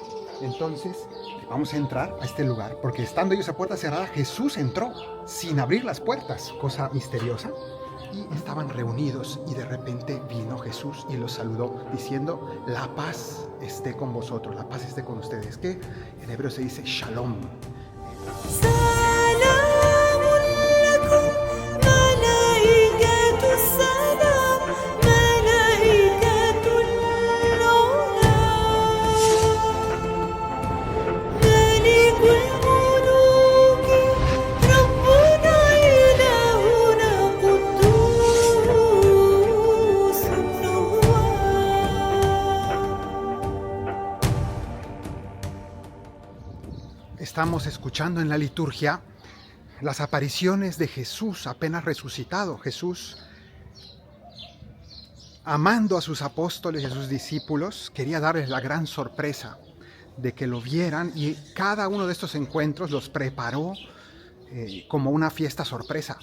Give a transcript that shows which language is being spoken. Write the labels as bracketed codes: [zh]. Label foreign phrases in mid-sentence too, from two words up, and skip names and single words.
[es] Entonces, vamos a entrar a este lugar, porque estando ellos a puerta cerrada, Jesús entró sin abrir las puertas, cosa misteriosa. Y estaban reunidos y de repente vino Jesús y los saludó diciendo: la paz esté con vosotros, la paz esté con ustedes, que en hebreo se dice shalom. [ar] سلام لكم ملائكة السلام ملائكة العلا ملك الملوك ربنا إلهنا قدوس [es] Estamos escuchando en la liturgia las apariciones de Jesús apenas resucitado. Jesús, amando a sus apóstoles y a sus discípulos, quería darles la gran sorpresa de que lo vieran, y cada uno de estos encuentros los preparó como una fiesta sorpresa.